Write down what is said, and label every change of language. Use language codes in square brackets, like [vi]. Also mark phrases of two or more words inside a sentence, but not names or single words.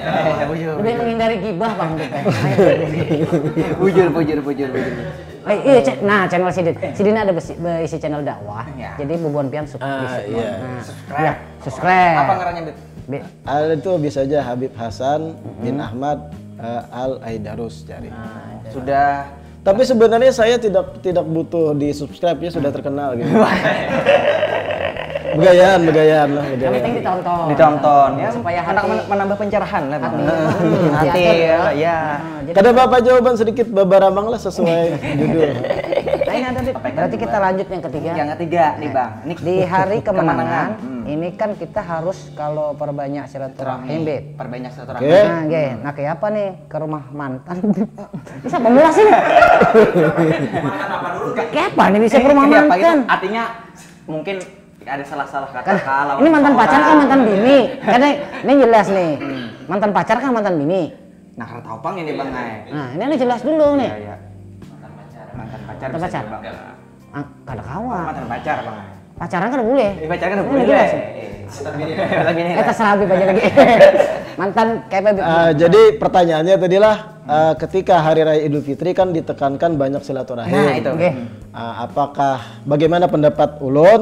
[id] Lebih menghindari gibah Bang Beb. [bjn] Bujur. [id] Iya, nah channel Sidin ada isi channel dakwah. Ya. [bjn] Jadi bubuan pian subscribe. [id] Iya. Nah, subscribe. [bjn] Apa ngarannya, Bet? [id] Itu bisa aja Habib Hasan bin Ahmad Al Aidarus cari. Sudah Tapi sebenarnya saya tidak butuh di subscribe ya sudah terkenal gitu. [bjn] Begayaan lah. [id] Yang penting ditonton ya supaya anak hati menambah pencerahan lah Bang. hati Hati ya. [bjn] Kada apa-apa jawaban sedikit babaramang lah sesuai judul. [id] Nah, ini ada Beb. Berarti kita lanjut yang ketiga. Yang ketiga nih Bang. Ini Di hari kemenangan, kemenangan. ini kan kita harus kalau perbanyak silaturahim Beb. Perbanyak silaturahmi. Oke. Nah, nah kayak apa nih ke rumah mantan? Bisa pemula sih. Kayak apa nih bisa ke rumah Kayak apa gitu? mantan? Artinya mungkin ada salah-salah kata Kan kalau ini mantan pacar kan mantan bini. Kan ini jelas nih. Mantan pacar kan mantan bini. Nah, karena tahu Bang ini Bang Ai. Nah, ini jelas dulu nih. Iya. Mantan pacar. Mantan bisa pacar. juga, Bang. [bjn] Kada kawan. [id] Mantan pacar Bang Ai. Pacaran kan boleh. Pacar kan udah Ini boleh. jelas. Tapi ini Terserah Habib aja lagi. Mantan kayak Habib. Jadi pertanyaannya tadilah ketika hari raya Idul Fitri kan ditekankan banyak silaturahim. Nah, itu. Oke. Apakah bagaimana pendapat Ulun